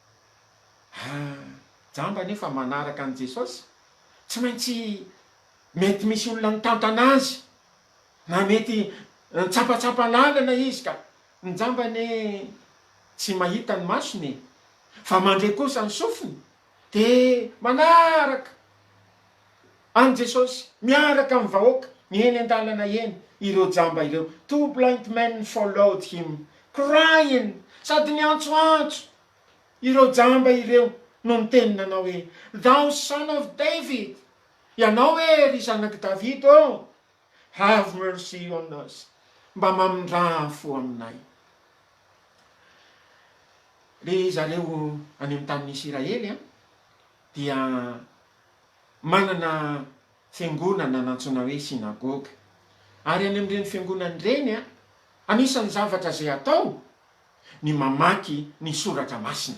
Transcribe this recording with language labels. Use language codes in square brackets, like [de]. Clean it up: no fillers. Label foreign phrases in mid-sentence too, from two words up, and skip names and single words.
[mg] Jamba nefa manaraka an' Jesosy, tsy maintsy mety misy olona nitantana azy, na mety nitsapatsapa lalana izy, ka ny jambane tsy mahita ny masony, fa mandre kosa ny sofiny, dia manaraka an' Jesosy, miaraka amin'ny vahoaka, mieny an-dalana eny, ireo jamba ireo. [en] 2 blind men followed him, crying, [mg] sady niantsoantso. Ireo jamba ireo no niteny nanao hoe, [en] thou son of David, [mg] ianao ry zanaky Davida o, [en] have mercy on us. [mg] Mba mamindra fo aminay. Le zareo any amin'ny tanin'ny Israely dia manana fiangonana nantsona hoe sinagoga. Ary any amin'ireny fiangonana ireny anisan'ny zavatra izay atao ny mamaky ny soratra masina.